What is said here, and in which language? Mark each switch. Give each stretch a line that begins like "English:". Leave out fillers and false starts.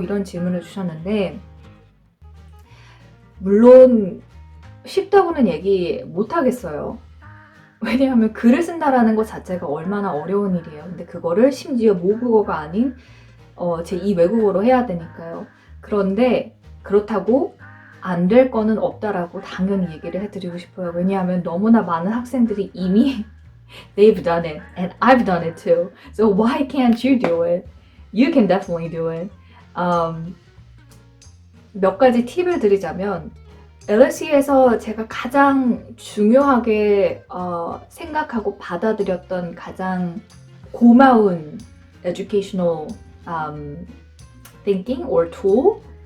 Korean: 이런 질문을 주셨는데 물론 쉽다고는 얘기 못 하겠어요. 왜냐하면 글을 쓴다라는 것 자체가 얼마나 어려운 일이에요. 근데 그거를 심지어 모국어가 아닌 제2 외국어로 해야 되니까요. 그런데 그렇다고 안 될 거는 없다라고 당연히 얘기를 해드리고 싶어요. 왜냐하면 너무나 많은 학생들이 이미
English: they've done it and I've done it too. So why can't you do it? You can definitely do it.
Korean: 몇 가지 팁을 드리자면 LSE에서 제가 가장 중요하게 생각하고 받아들였던 가장 고마운
English: educational thinking or tool